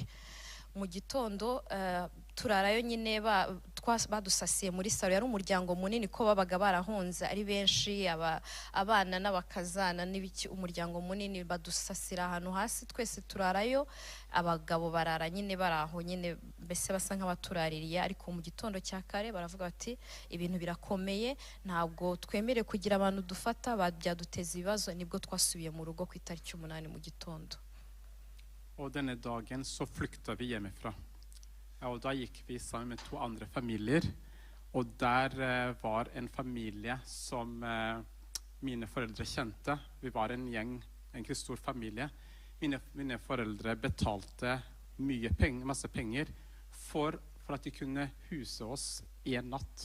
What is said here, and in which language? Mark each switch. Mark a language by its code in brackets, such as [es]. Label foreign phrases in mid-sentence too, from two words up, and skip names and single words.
[rw] Mu gitondo turarayo nyine badusasiye muri salo, yari umuryango munini ko babaga barahunze ari benshi, abana n'abakazana n'ibiki, umuryango munini, badusasira ahantu hasi, twese turarayo, abagabo barara nyine baraho nyine, mbese basa nk'abaturaririye. Ariko mu gitondo cya kare baravuga bati ibintu birakomeye, ntabwo twemere kugira abantu dufata, byaduteza ibibazo, nibwo twasubiye mu rugo ku itariki 8 mu gitondo. [no] Og denne dagen så flykta vi hjemmefra. Og da gikk vi sammen med 2 andre familier. Og der var en familie som mine foreldre kjente. Vi var en gjeng, en stor familie. Mine foreldre betalte masse penger for at de kunne huse oss en natt.